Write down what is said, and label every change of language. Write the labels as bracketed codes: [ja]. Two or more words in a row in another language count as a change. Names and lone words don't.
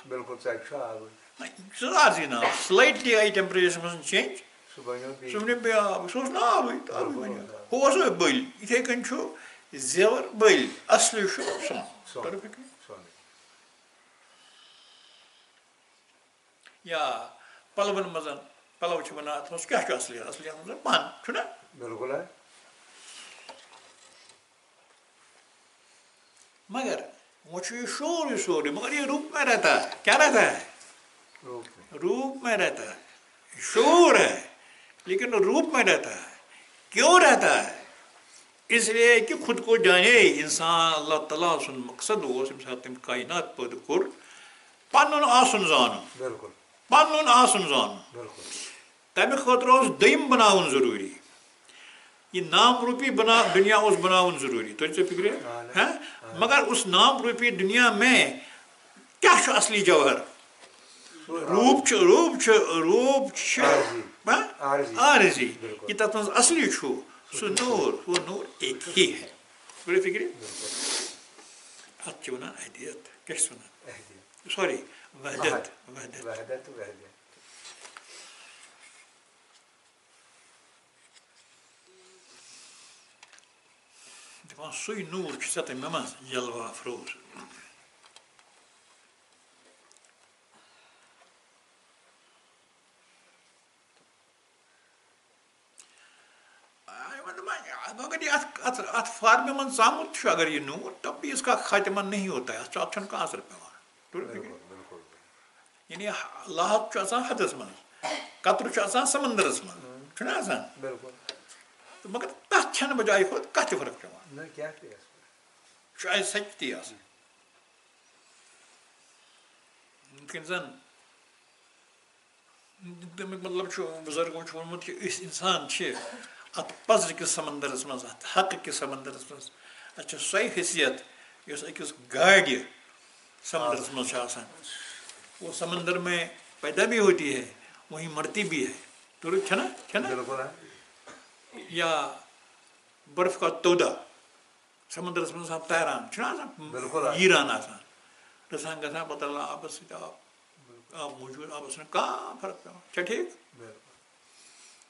[ks] سُہ عارضی ناو سلایٹلی آیہِ ٹیمپریچرَس منٛز چینج سُہ بَنیو بیٚیہِ آب سُہ اوس نہٕ آبٕے ہُہ اوس بٔلۍ یِتھَے کٔنۍ چھُ زیوَر بٔلۍ اَصلی چھُ سۄن یا پَلوَن منٛز پَلو چھِ وَنان اَتھ منٛز کیٛاہ چھُ اَصلیت اَصلیت منٛز پَن چھُنہ مگر وۄنۍ چھُ یہِ شور یہِ سورُے [ur] مگر یہ روٗپ میں رہتا ہے کیا رہتا ہے روپ میں رہتا ہے شور ہے لیکن روپ میں رہتا ہے کیوں رہتا ہے اس لیے کہ خود کو جانے انسان [ks] اللہ تعالیٰ سُنٛد مقصد اوس ییٚمہِ ساتہٕ تٔمۍ کاینات پٲدٕ کوٚر پَنُن آسُن زانُن پَنُن آسُن زانُن تَمہِ خٲطرٕ اوس دوٚیِم بَناوُن ضروٗری یہ نام روٗپی دُنیا اوس بَناوُن ضروٗری توٚر ژےٚ فِکرِ [ur] مگر اس نام روٗپی دُنیا میں [ks] کیٛاہ چھُ اصلی جوہر روٗپ چھُ عارضی یہِ تَتھ منٛز اصلی چھُ سُہ نوٗر [ur] وہ نوٗر ایک ہی ہے [ks] توٚر فِکرِ اَتھ چھِ وَنان احدیت کیٛاہ چھِس وَنان سوری وحدت دَپان سُے نوٗر چھُ ژےٚ تہٕ مےٚ منٛز جلوہ افروز مگر یہ اتھ فارمہِ منٛز ژامُت چھُ اگر یہِ نوٗر [ur] تب بھی اس کا خاتمہ نہیں ہوتا ہے [ks] اَتھ چھُنہٕ کانٛہہ اثر پیٚوان یعنی لاحت چھُ آسان حدس منٛز قطرٕ چھُ آسان سمندرس منٛز چھُنہ آسان تہٕ مگر تَتھ چھَنہٕ بجایہِ کھۄتہٕ کانٛہہ تہِ فرق پیٚوان شاید سچ تی آسان یِتھ کٔنۍ زَن تَمیُک مطلب چھُ بُزرگو چھُ ووٚنمُت کہِ أسۍ اِنسان چھِ اَتھ پَزرٕ کِس سمندرس منٛز اَتھ حقہٕ کِس سمندرس منٛز اَتھ چھِ سۄے حیثیت یۄس أکِس گاڑِ سمندرس منٛز چھِ آسان [ur] وہ سمندر میں پیدا بھی ہوتی ہے وہیں مرتی بھی ہے [ks] درست چھنا [ur] یا برف کا تودا [ks] سمندرس منٛز آسان تیران چھُنہ آسان ییٖران آسان گژھان گژھان پَتہٕ رلان آبَس سۭتۍ آب موٗجوٗد آبَس چھُنہٕ کانٛہہ فرق پیٚوان چھا ٹھیٖک